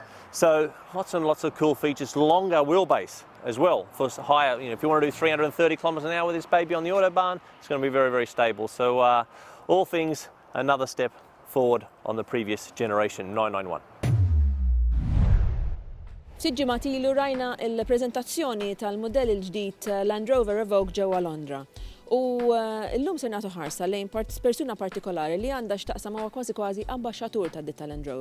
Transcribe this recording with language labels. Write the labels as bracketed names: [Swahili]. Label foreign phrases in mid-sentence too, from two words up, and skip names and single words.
[English] So lots and lots of cool features, longer wheelbase as well for higher, you know, if you want to do 330 kilometers an hour with this baby on the Autobahn, it's going to be very, very stable. So all things, another step forward on the previous generation 991. [Maltese] Siġġimat ilu rajna il-prezentazzjoni tal-modell il-ġdid Land Rover Evoque ġewwa Londra. U llum se nagħtu ħarsa lejn persuna partikolari li għandha x'taqsam huwa kważi ambaxxatur tad-ditta Land Rover.